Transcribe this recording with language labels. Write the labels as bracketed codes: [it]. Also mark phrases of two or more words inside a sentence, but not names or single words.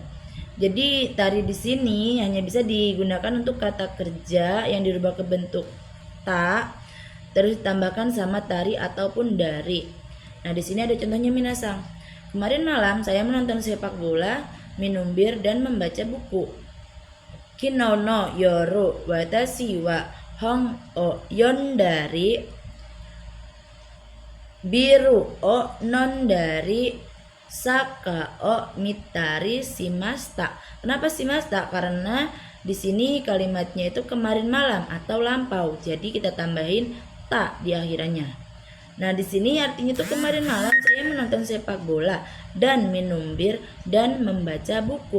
[id] Jadi tari di sini hanya bisa digunakan untuk kata kerja yang dirubah ke bentuk ta terus ditambahkan sama tari ataupun dari. Nah di sini ada contohnya minasang. Kemarin malam saya menonton sepak bola, minum bir dan membaca buku. [ja] 昨日の夜私は本を読んだりビールを飲んだりサッカーを見たりしました. [id] Kenapa shimashita? Karena di sini kalimatnya itu kemarin malam atau lampau. Jadi kita tambahin ta di akhirannya. Nah, di sini artinya itu kemarin malam saya menonton sepak bola dan minum bir dan membaca buku.